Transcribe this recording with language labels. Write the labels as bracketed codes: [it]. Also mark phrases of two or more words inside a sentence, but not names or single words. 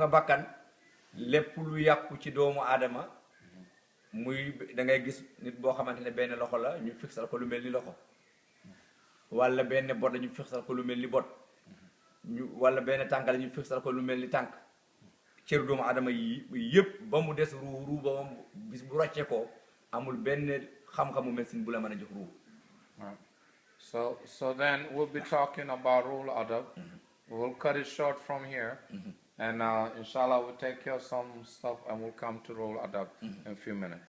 [wo] bakkan lépp lu yàqu ci doomu aadama muy da ngay gis nit boo xamante ne benn loxo la ñu fixal ko lu mel ni loxo wala benn bot la ñu fixal ko lu mel ni bot wala benn tànk la ñu fixal ko lu mel ni tànk cër doomu aadama yi yëpp ba mu des ruu ba moom bis bu rocce ko amul benn xam-xamu médecine bu la mën a jox ruu. [en] So then we'll be talking about rule adab. We'll cut it short from here, and inshallah we'll take care of some stuff and we'll come to rule adab in a few minutes.